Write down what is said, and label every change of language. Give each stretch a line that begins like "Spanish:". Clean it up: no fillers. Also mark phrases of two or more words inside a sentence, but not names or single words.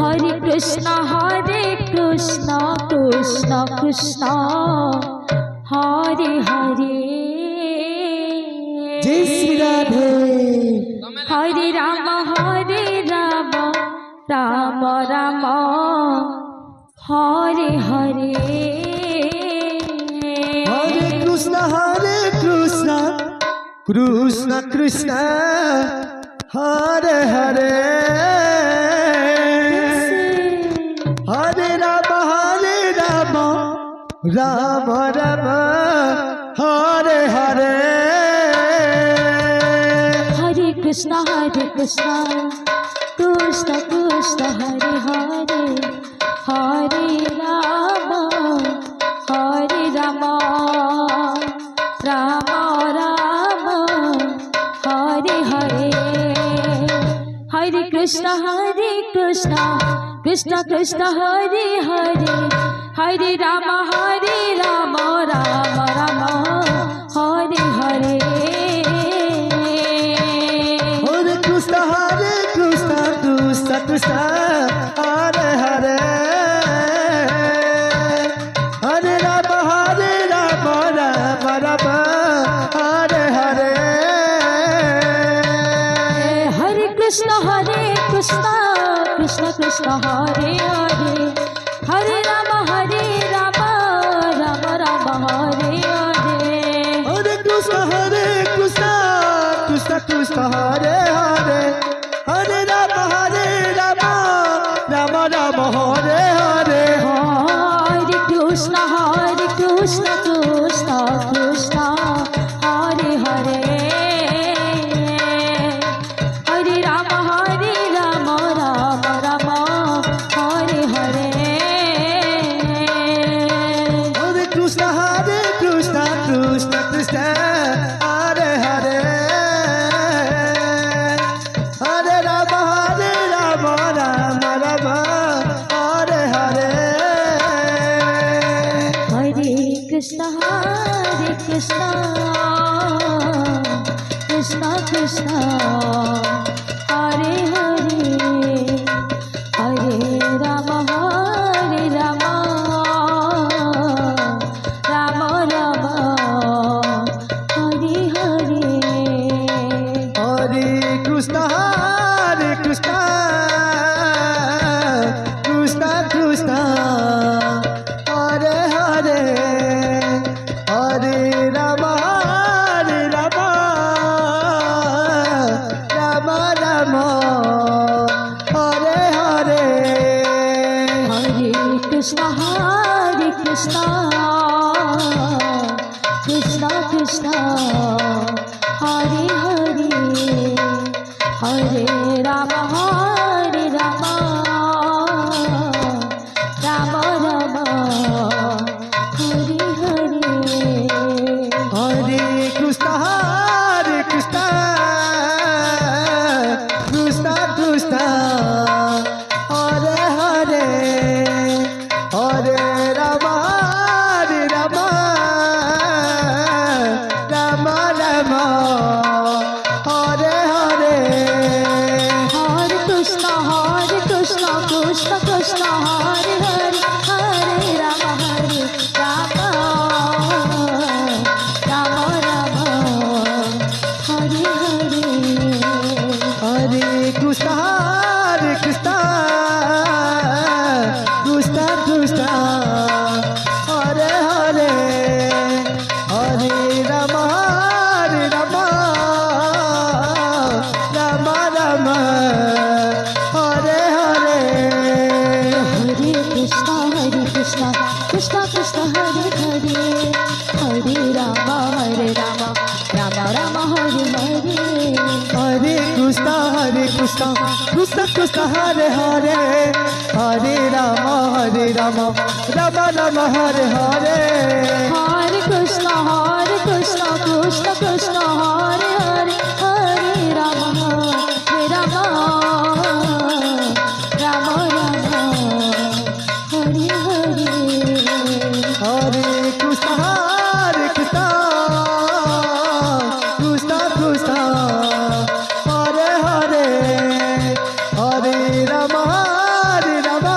Sanskrit: Hare Krishna Krishna Krishna Hare Hare
Hindi: जय श्री राधे
Sanskrit: Hare Rama Rama Rama Hare Hare हरे कृष्णा कृष्णा कृष्णा हरे हरे हरे राम राम राम हरे हरे Hare Krishna Krishna Krishna Hare Hare Hare Rama Rama Rama Hare Hare Hare Krishna Krishna Krishna Hare Hare Hare Rama Rama Rama Hare Hare हरे कृष्णा कृष्णा हरे हरे हरे राम राम राम हरे हरे Hare Krishna Krishna Hare Hare Hare Rama Rama Hare Hare हरे कृष्णा कृष्णा हरे हरे हरे राम राम राम हरे हरे Hare Krishna Krishna Hare Hare Hare Rama Rama Hare Hare हरे कृष्णा कृष्णा हरे हरे हरे राम राम हरे हरे Hare Krishna Krishna Hare Hare Hare Rama Rama Rama Hare Hare हरे कृष्णा कृष्णा हरे हरे हरे राम राम राम हरे हरे Hare Krishna Krishna Hare Hare Hare Rama Rama Rama Hare Hare हरे कृष्णा कृष्णा हरे हरे हरे राम राम राम हरे हरे Hare Krishna Krishna Hare Hare Hare Rama Rama Rama Hare Hare हरे कृष्णा कृष्णा हरे हरे हरे राम राम राम हरे हरे Hare Krishna Krishna Hare Hare Hare Rama Rama Hare Hare हरे कृष्णा कृष्णा हरे हरे हरे राम राम हरे हरे Hare Krishna Krishna Hare Hare Hare Rama Rama Hare Hare हरे कृष्णा कृष्णा हरे हरे हरे राम